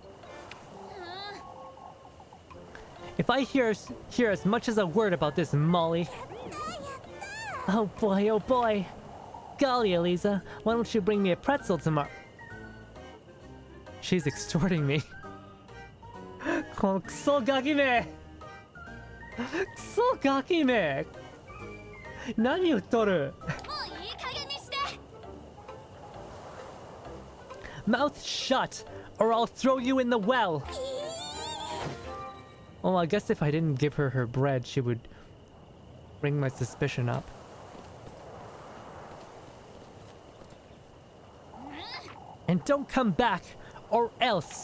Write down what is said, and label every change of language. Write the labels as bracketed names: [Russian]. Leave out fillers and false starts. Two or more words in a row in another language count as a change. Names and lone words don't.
[English] If I hear as much as a word about this, Molly... Oh boy, oh boy! Golly, Elisa, why don't you bring me a pretzel tomorrow? She's extorting me. [Japanese] クソガキめ! クソガキめ!何言っとる? [English] Mouth shut, or I'll throw you in the well! Well, I guess if I didn't give her her bread, she would bring my suspicion up. And don't come back, or else!